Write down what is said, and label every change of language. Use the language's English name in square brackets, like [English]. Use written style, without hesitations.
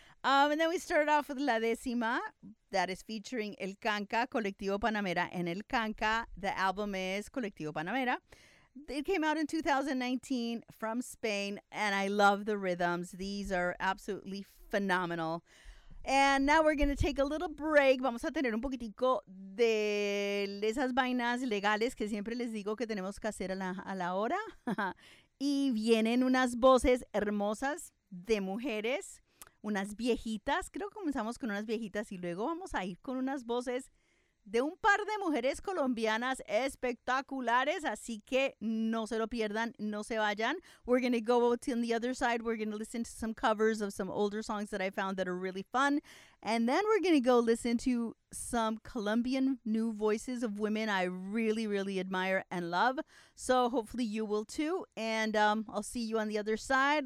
[English] And then we started off with La Décima, that is featuring El Canca, Colectivo Panamera, and El Canca, the album is Colectivo Panamera. It came out in 2019 from Spain, and I love the rhythms. These are absolutely phenomenal. And now we're going to take a little break. [Spanish] Vamos a tener un poquitico de esas vainas legales que siempre les digo que tenemos que hacer a la hora. Y vienen unas voces hermosas de mujeres, unas viejitas. Creo que comenzamos con unas viejitas y luego vamos a ir con unas voces de un par de mujeres colombianas espectaculares. Así que no se lo pierdan, no se vayan. [English] We're going to go on the other side. We're going to listen to some covers of some older songs that I found that are really fun. And then we're going to go listen to some Colombian new voices of women I really, really admire and love. So hopefully you will too. And I'll see you on the other side.